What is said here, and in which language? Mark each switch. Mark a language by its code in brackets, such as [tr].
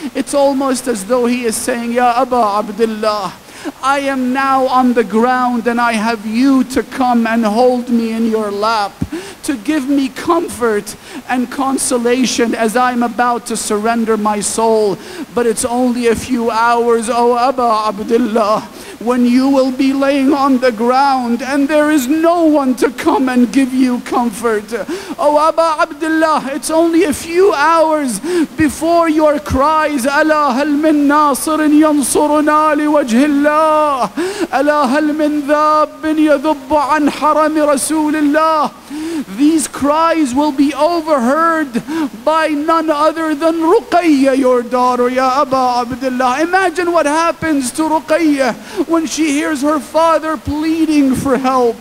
[en] It's almost as though he is saying, Ya Abu Abdullah, I am now on the ground and I have you to come and hold me in your lap, to give me comfort and consolation as I'm about to surrender my soul. But it's only a few hours, oh Abu Abdullah, when you will be laying on the ground and there is no one to come and give you comfort. Oh Abu Abdullah, it's only a few hours before your cries, [ar] ألا هل من ناصر ينصرنا لوجه الله ألا هل من ذاب يذب عن حرم رسول الله. [en] These cries will be overheard by none other than Ruqayya, your daughter, Ya Abu Abdullah. Imagine what happens to Ruqayya when she hears her father pleading for help.